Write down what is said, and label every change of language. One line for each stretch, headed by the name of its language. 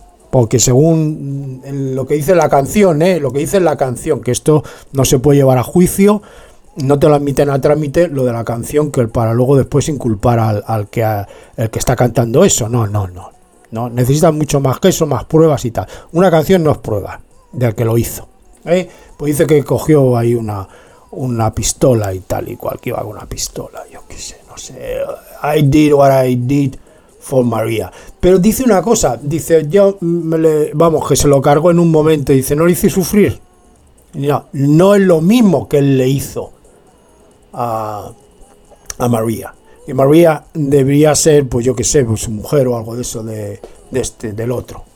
Spanish: Porque según lo que dice la canción, que esto no se puede llevar a juicio, no te lo admiten a trámite lo de la canción, que para luego después inculpar al que está cantando eso. No. Necesitan mucho más que eso, más pruebas y tal. Una canción no es prueba del que lo hizo, ¿eh? Pues dice que cogió ahí una pistola y tal y cual, que iba con una pistola, yo qué sé, no sé.
English: I did what I did for Maria.
Spanish: Pero dice una cosa, dice, que se lo cargó en un momento, dice, no le hice sufrir. No, no es lo mismo que él le hizo a María. Y María debería ser, pues yo qué sé, pues su mujer o algo de eso, del otro.